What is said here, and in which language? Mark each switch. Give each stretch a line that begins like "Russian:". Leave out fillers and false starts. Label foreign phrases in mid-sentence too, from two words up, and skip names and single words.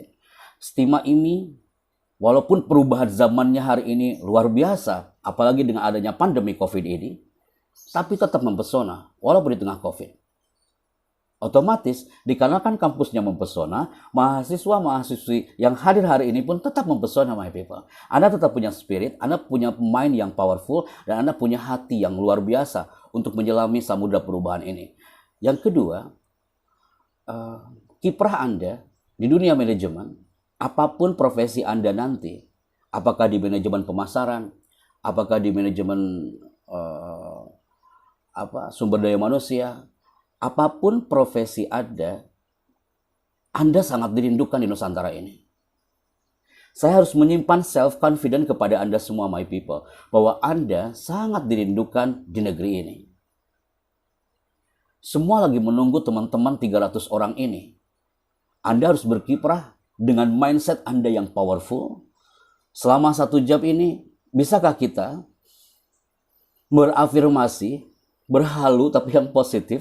Indonesian: Stima ini, walaupun perubahan zamannya hari ini luar biasa, apalagi dengan adanya pandemi COVID ini, tapi tetap mempesona, walaupun di tengah COVID. Otomatis, dikarenakan kampusnya mempesona, mahasiswa-mahasiswi yang hadir hari ini pun tetap mempesona,
English: my people.
Indonesian: Anda tetap punya spirit, Anda punya mind yang powerful, dan Anda punya hati yang luar biasa untuk menyelami samudra perubahan ini. Yang kedua, kiprah Anda di dunia manajemen, apapun profesi Anda nanti, apakah di manajemen pemasaran, apakah di manajemen sumber daya manusia, apapun profesi Anda sangat dirindukan di Nusantara ini. Saya harus menyimpan self-confident kepada Anda semua,
English: my people,
Indonesian: bahwa Anda sangat dirindukan di negeri ini. Semua lagi menunggu teman-teman 300 orang ini. Anda harus berkiprah dengan mindset Anda yang powerful. Selama 1 jam ini, bisakah kita berafirmasi, berhalu tapi yang positif?